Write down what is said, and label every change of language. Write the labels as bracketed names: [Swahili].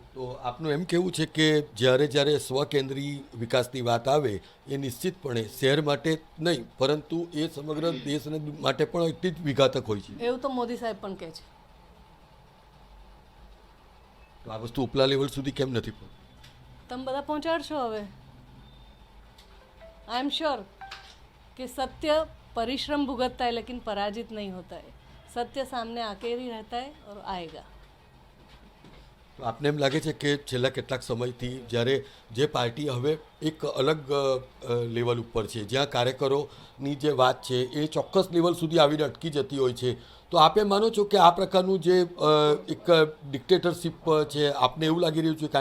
[Gujarati] તો આપનું એમ કહેવું છે કે જ્યારે સ્વકેન્દ્રી વિકાસની વાત આવે એ નિશ્ચિતપણે શહેર માટે નહીં પરંતુ એ સમગ્ર દેશ માટે પણ એટલી જ વિઘાતક હોય છે. એવું તો મોદી સાહેબ પણ કહે છે. તો આ વસ્તુ ઉપલા લેવલ સુધી કેમ નથી પહોંચતી? તમે બધા પહોંચાડશો હવે. [English] I am sure [Hindi] कि सत्य परिश्रम भुगतता है लेकिन पराजित नहीं होता है. सत्य सामने आके ही रहता है और आएगा. [Gujarati] તો આપને એમ લાગે છે કે છેલ્લા કેટલાક સમયથી જ્યારે જે પાર્ટી હવે એક અલગ લેવલ ઉપર છે, જ્યાં કાર્યકરોની જે વાત છે એ ચોક્કસ લેવલ સુધી આવીને અટકી જતી હોય છે, તો આપે માનો છો કે આ પ્રકારનું જે એક ડિક્ટેટરશીપ છે આપને એવું લાગી રહ્યું છે?